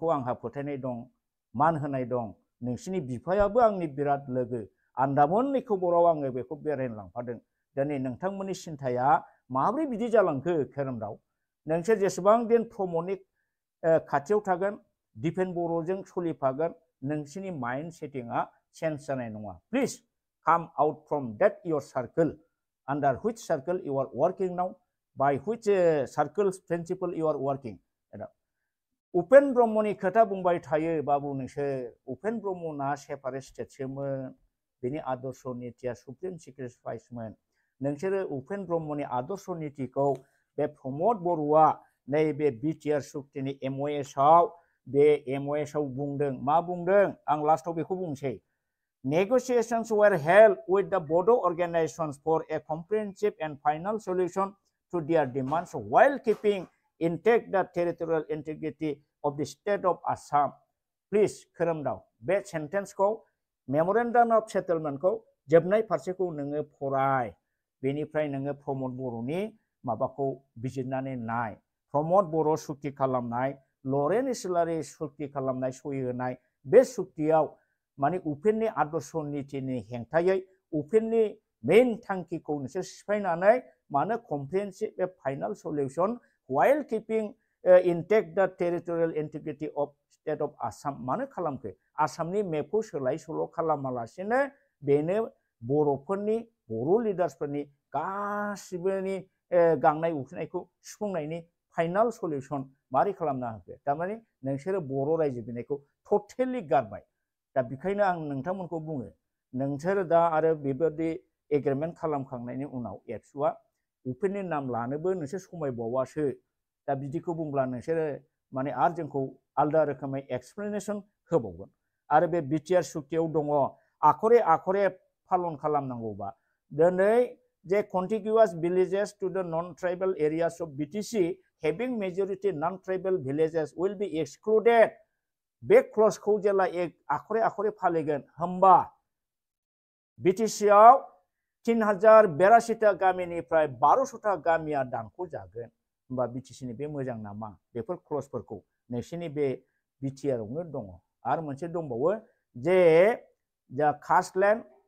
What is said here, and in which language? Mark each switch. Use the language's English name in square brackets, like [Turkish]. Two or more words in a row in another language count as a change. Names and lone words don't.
[Bodo] आंहा फोथायनाय दं मान होनाय दं नोंसिनि बिफायाबो आंनि बिराद लोगो आन्दामाननि खबराव आङो बेखौ बेरायनो लांफादों दिनै नोंथांमोननि सिन्थाया माब्रै बिदि जालांखो खोरोमदाव नोंसोर जेसेबां दिन प्रमदनि खाथियाव थागोन दिपेन बर'जों सोलिफागोन नोंसिनि [English] mind setting change [Bodo] जानाय नङा प्लिज [English] come out from that your circle under which circle you are working [Bodo] now by which circle principle you are working उपेन ब्रह्मनि खोथा बुंबाय थायो बाबु नोंसोर उपेन ब्रह्मना सेपारेट स्टेटसोमोन बिनि आदर्श नीतिया [English] supreme sacrifice [Bodo] नोंसोरो उपेन ब्रह्मनि आदर्श नीतिखौ बे प्रमद बर'आ नैबे बिटिआर सुक्तिनि एमअएसआव बे एमअएसआव बुंदों मा बुंदों आं लास्टआव बेखौ बुंसै [English] Negotiations were held with the Bodo organizations for a comprehensive and final solution to their demands while keeping intact the territorial integrity of the State of Assam. [Bodo] Please खोरोमदाव बे सेन्टेन्सखौ [English] memorandum of settlement [Bodo] जोबनाय फारसेखौ नोङो फराय बेनिफ्राय नोङो प्रमद बर'नि माबाखौ बिजिरनानै नाय प्रमद बर' सुक्ति खालामनाय लरेन इस्लारि सुक्ति खालामनाय सहि होनाय बे सुक्तियाव माने उपेननि आदर्श नीतिनि हेंथायै उपेननि मेन थांखिखौ नोंसोर सिफायनानै मानो [English] comprehensive a final solution while keeping intact the territorial integrity of State of Assam [Bodo] मानो खालामखो आसामनि मेपखौ सोलाय सोल' खालामालासेनो बेनो बर'फोरनि बर' लिडार्सफोरनि गासिबोनि गांनाय उखैनायखौ सुफुंनायनि [English] final solution [Bodo] मारै खालामना होखो थारमाने नोंसोरो बर' रायजो बिनायखौ टटेलि गारबाय दा बेखायनो आं नोंथांमोनखौ बुङो नोंसोर दा आरो बेबायदि एग्रिमेन्ट खालामखांनायनि उनाव एबसुआ उपेननि नाम लानोबो नोंसोर समायबावासो दा बिदिखौ बुंब्ला नोंसोरो माने आरो जोंखौ आलदा रोखोमै एक्सप्लेनेसन होबावगोन आरो बे बिटिआर सुक्तियाव दङ आखरे आखरे पालन खालामनांगौबा दिनै जे [English] contiguous villages to the non-tribal areas of BTC having majority non-tribal villages will be excluded [Bodo] बे क्लजखौ जेला आखरे आखरे फालिगोन होमबा बिटिसिआव 3082टा गामिनिफ्राय 1200टा गामिया दानख'जागोन होमबा बिटिसिनि बे मोजां नामा बेफोर क्लजफोरखौ नोंसिनि बे बिटिआरआवनो दङ आरो मोनसे दंबावो जे दा कास्टलेन्ड